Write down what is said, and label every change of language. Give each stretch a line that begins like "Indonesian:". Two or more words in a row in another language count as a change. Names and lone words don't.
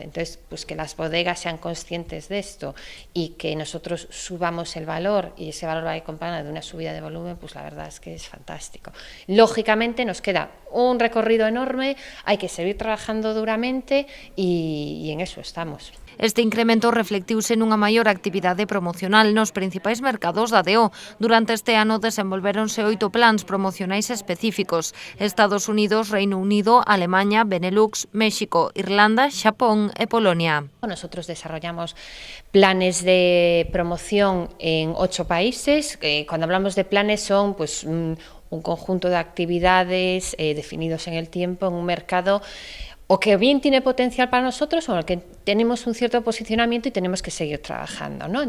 Spanish: Entonces, pues que las bodegas sean conscientes de esto y que nosotros subamos el valor y ese valor va acompañado de una subida de volumen, pues la verdad es que es fantástico. Lógicamente nos queda un recorrido enorme, hay que seguir trabajando duramente y en eso estamos.
Galician: Este incremento reflectiuse nunha maior actividade promocional nos principais mercados da DO. Durante este ano desenvolvéronse 8 plans promocionais específicos: Estados Unidos, Reino Unido, Alemania, Benelux, México, Irlanda, Xapón e Polonia.
Spanish: Nosotros desarrollamos planes de promoción en 8 países. Cuando hablamos de planes son pues un conjunto de actividades definidos en el tiempo en un mercado o que bien tiene potencial para nosotros o en el que tenemos un cierto posicionamiento y tenemos que seguir trabajando, ¿no?